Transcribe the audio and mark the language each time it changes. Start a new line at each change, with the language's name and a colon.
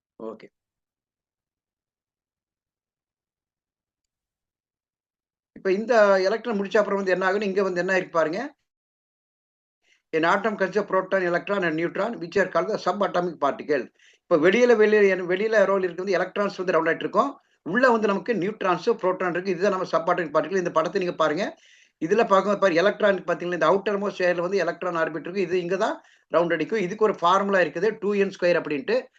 Tamil: Okay. இப்ப இந்த electron முடிச்ச அப்புறம் வந்து என்ன ஆகும்னு இங்க வந்து என்ன இருக்கு பாருங்க.
English: An atom consists of proton, electron and neutron which are called the subatomic particle.
Tamil: இப்ப வெளியில ரோல் இருக்குது எலக்ட்ரான்ஸ் வந்து ரவுண்ட் ஆயிட்டு இருக்கும். உள்ள வந்து நமக்கு நியூட்ரான்ஸ், புரோட்டான் இருக்கு. இதுதான் நம்ம சப்பாட்டமிக் பார்ட்டிகிள். இந்த படத்தை நீங்க பாருங்க. இதுல பார்க்கும்போது பாருங்க எலக்ட்ரான் பார்த்தீங்களா, இந்த அவுட்டர் மோஸ்ட் லேயர்ல வந்து எலக்ட்ரான் ஆர்பிட் இருக்கு. இது இங்க தான் ரவுண்ட் அடிக்கும். இதுக்கு ஒரு ஃபார்முலா இருக்குது 2n² அப்படின்ட்டு.